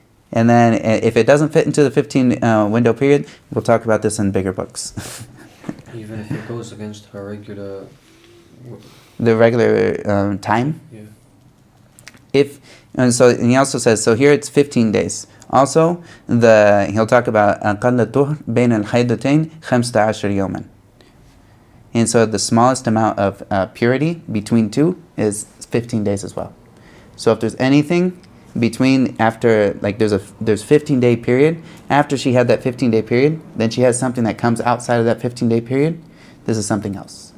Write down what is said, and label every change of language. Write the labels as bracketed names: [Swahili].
[English] And then if it doesn't fit into the 15 window period, we'll talk about this in bigger books. Even if it goes against her regular... The regular time? Yeah. And he also says, so here it's 15 days. Also, he'll talk about [Arabic] أقل الطهر بين الحيضتين 15 يوما. [English] And so the smallest amount of purity between two is 15 days as well. So if there's anything between after, like there's 15-day period, after she had that 15-day period, then she has something that comes outside of that 15-day period, this is something else.